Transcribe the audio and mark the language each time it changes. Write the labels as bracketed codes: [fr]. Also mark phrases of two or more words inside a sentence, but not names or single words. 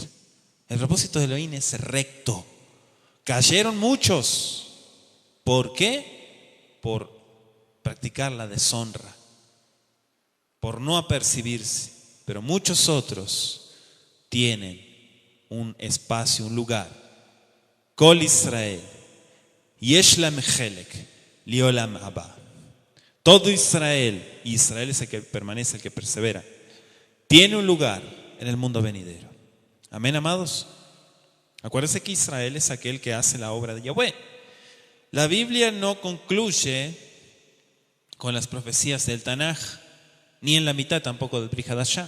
[es] El propósito de Elohim es recto. Cayeron muchos. ¿Por qué? Por practicar la deshonra, por no apercibirse. Pero muchos otros tienen un espacio, un lugar. [he] כל ישראל יש להם חלק לעולם הבא. [es] Todo Israel, y Israel es el que permanece, el que persevera, tiene un lugar en el mundo venidero. Amén, amados. Acuérdense que Israel es aquel que hace la obra de Yahweh. La Biblia no concluye con las profecías del Tanaj, ni en la mitad tampoco del Brit Hadashah.